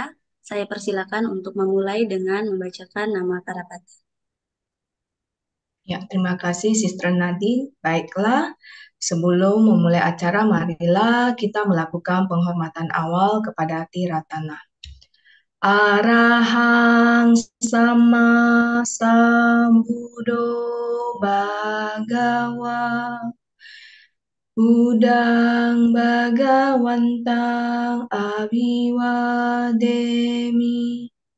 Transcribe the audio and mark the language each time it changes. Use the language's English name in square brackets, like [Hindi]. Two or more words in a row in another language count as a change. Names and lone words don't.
[Indonesian] Saya persilakan untuk memulai dengan membacakan nama para patih. Ya, terima kasih Sister Nadine. Baiklah, sebelum memulai acara, marilah kita melakukan penghormatan awal kepada Tiratana. [Pali] Arahang sama sambudo bhagawa Budang Bhagawantang Abiwademi